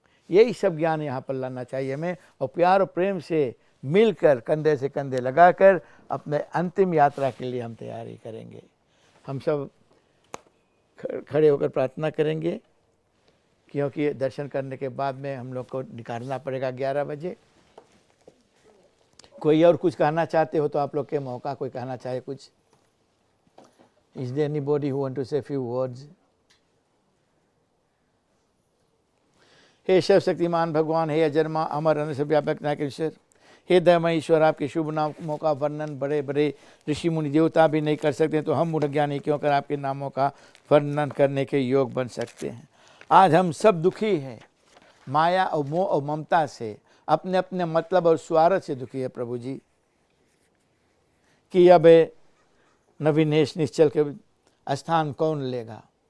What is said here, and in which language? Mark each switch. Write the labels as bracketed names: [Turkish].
[Hindi] यही सब ज्ञान यहाँ पर लाना चाहिए हमें, और प्यार और प्रेम से मिलकर कंधे से कंधे लगाकर अपने अंतिम यात्रा के लिए हम तैयारी करेंगे। हम सब खड़े होकर प्रार्थना करेंगे, क्योंकि दर्शन करने के बाद में हम लोग को निकालना पड़ेगा 11 बजे। कोई और कुछ कहना चाहते हो तो आप लोग के मौका, कोई कहना चाहे कुछ। [English] Is there anybody who want to say few words? [Hindi] हे सर्वशक्तिमान भगवान, हे अजन्मा अमर अनंत व्यापक नायक ईश्वर, हे दयामय ईश्वर, आपके शुभ नामों का वर्णन बड़े बड़े ऋषि मुनि देवता भी नहीं कर सकते, तो हम मूढ़ ज्ञानी क्यों कर आपके नामों का वर्णन करने के योग बन सकते हैं। आज हम सब दुखी हैं, माया और मोह और ममता से, अपने अपने मतलब और स्वार्थ से दुखी है प्रभु जी, कि अब नवीनेश निश्चल के स्थान कौन लेगा।